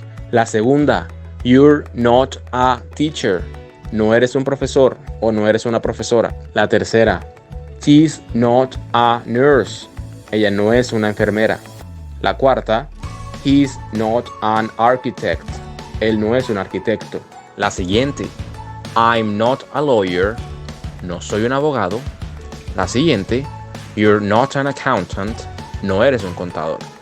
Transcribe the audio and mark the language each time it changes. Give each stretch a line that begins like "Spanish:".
Spanish: La segunda,
English: you're not a teacher.
Spanish: No eres un profesor o no eres una profesora. La tercera,
English: she's not a nurse.
Spanish: Ella no es una enfermera. La cuarta,
English: he's not an architect.
Spanish: Él no es un arquitecto. La siguiente,
English: I'm not a lawyer.
Spanish: No soy un abogado. La siguiente,
English: you're not an accountant.
Spanish: No eres un contador.